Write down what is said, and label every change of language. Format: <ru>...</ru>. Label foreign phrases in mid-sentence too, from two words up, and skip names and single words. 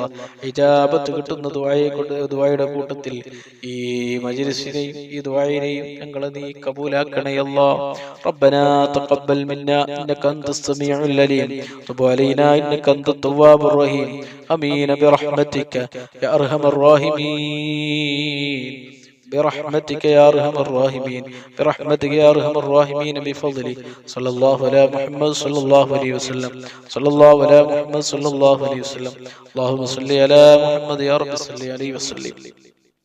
<ml>ഇജാബത്ത് കിട്ടുന്ന ദുആയുടെ കൂട്ടത്തിൽ ഈ മജ്ലിസിനെയും ഈ ദുആയിനെയും ഞങ്ങളെ നീ കബൂലാക്കണേ അല്ലാ.</ml> <ar>ربنا تقبل منا إنك أنت السميع العليم تب علينا إنك أنت التواب الرحيم آمين برحمتك يا أرحم الراحمين برحمتك يا أرحم الراحمين برحمتك يا أرحم الراحمين بفضلك صلى الله على محمد صلى الله عليه وسلم صلى الله على محمد صلى الله عليه وسلم اللهم صل على محمد يا رب صل عليه وسلم.</ar>